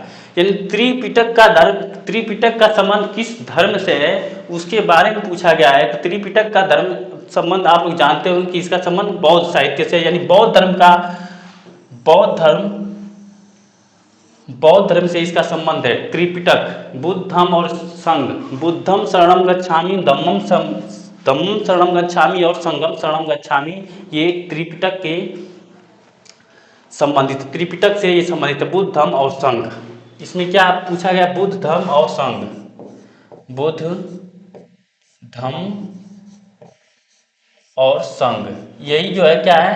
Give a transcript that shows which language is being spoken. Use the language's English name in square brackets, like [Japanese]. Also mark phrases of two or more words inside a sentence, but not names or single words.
[Hindi] यानी त्रिपिटक का धर्म, त्रिपिटक का संबंध किस धर्म से है उसके बारे में पूछा गया है। तो त्रिपिटक का धर्म संबंध आप लोग जानते होंगे कि इसका संबंध बौद्ध साहित्य से, यानी बौद्ध धर्म का, बौद्ध धर्म से इसका संबंध है। त्रिपिटक बुद्धम और संघ, [Pali] बुद्धम शरणम गच्छामि, धम्मम शरणम गच्छामि और संघम शरणम गच्छामि, [Hindi] ये त्रिपिटक के संबंधित, त्रिपिटक से ये संबंधित है, बुद्ध धम्म और संघ। इसमें क्या पूछा गया? बुद्ध धम्म और संघ, बुद्ध धम्म और संघ, यही जो है क्या है?